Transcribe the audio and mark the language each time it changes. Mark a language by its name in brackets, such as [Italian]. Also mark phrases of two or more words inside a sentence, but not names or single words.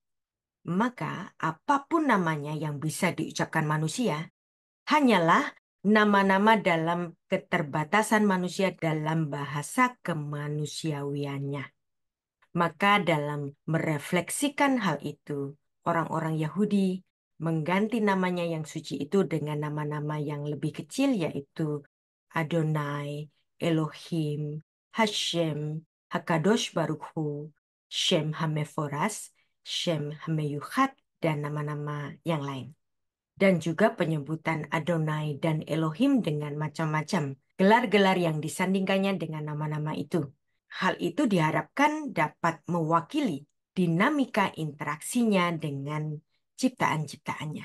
[Indonesian] Maka apapun namanya yang bisa diucapkan manusia, hanyalah nama-nama dalam keterbatasan manusia dalam bahasa kemanusiawiannya. Maka dalam merefleksikan hal itu, orang-orang Yahudi mengganti namanya yang suci itu dengan nama-nama yang lebih kecil, yaitu Adonai, Elohim, Hashem, [Hebrew] הקדוש ברוך הוא, שם המפורש, שם המיוחד, [Indonesian] dan nama-nama yang lain. Dan juga penyebutan Adonai dan Elohim dengan macam-macam gelar-gelar yang disandingkannya dengan nama-nama itu. Hal itu diharapkan dapat mewakili dinamika interaksinya dengan ciptaan-ciptaannya.